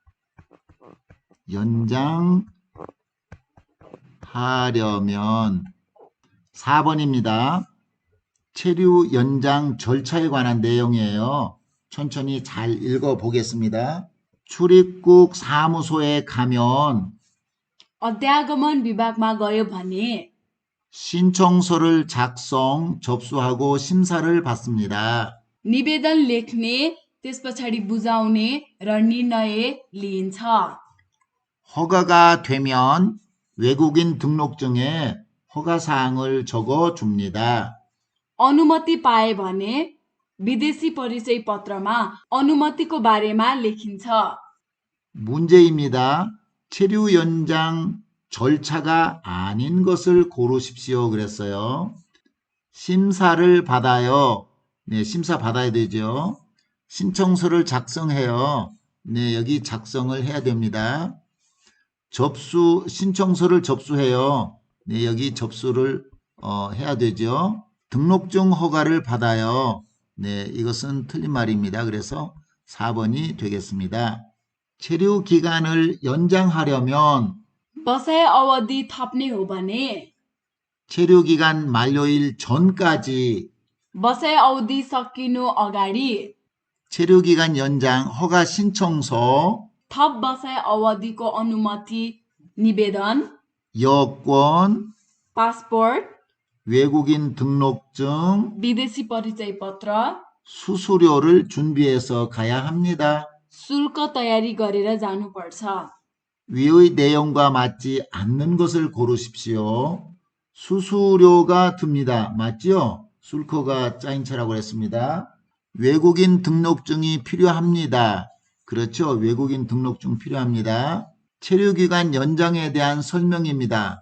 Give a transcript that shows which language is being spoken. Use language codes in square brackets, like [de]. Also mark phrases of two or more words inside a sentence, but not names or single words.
[ko] 연장하려면 4번입니다. 체류 연장 절차에 관한 내용이에요. 천천히 잘 읽어보겠습니다. 출입국 사무소에 가면 [ne] अध्यागमन विभागमा गयो भने [ko] 신청서를 작성, 접수하고 심사를 받습니다. [ne] निवेदन लेख्ने, त्यस पछाडि बुझाउने र निर्णय लिइन्छ। [ko] 허가가 되면 외국인 등록증에 허가사항을 적어 줍니다. [ne] अनुमति पाए भने विदेशी परिचय पत्रमा अनुमतिको बारेमा लेखिन्छ। [ko] 문제입니다. 체류 연장 절차가 아닌 것을 고르십시오. 그랬어요. 심사를 받아요. 네, 심사 받아야 되죠. 신청서를 작성해요. 네, 여기 작성을 해야 됩니다. 신청서를 접수해요. 네, 여기 접수를 해야 되죠. 등록증 허가를 받아요. 네, 이것은 틀린 말입니다. 그래서 4번이 되겠습니다. 체류 기간을 연장하려면 [ne] बसाइ अवधि थप्ने हो भने [ko] 체류 기간 만료일 전까지 [ne] बसाइ अवधि सकिनु अगाडि [ko] 체류 기간 연장 허가 신청서, [ne] थप बसाइ अवधिको अनुमति निवेदन, [ko] 여권, [ne] पासपोर्ट, [ko] 외국인 등록증, [ne] विदेशी परिचय पत्र, [ko] 수수료를 준비해서 가야 합니다. [ne] शुल्क तयारी गरेर जानुपर्छ। [ko] 위의 내용과 맞지 않는 것을 고르십시오. 수수료가 듭니다. 맞죠? 술코가 짜인 채라고 했습니다. 외국인 등록증이 필요합니다. 그렇죠? 외국인 등록증 필요합니다. 체류기간 연장에 대한 설명입니다.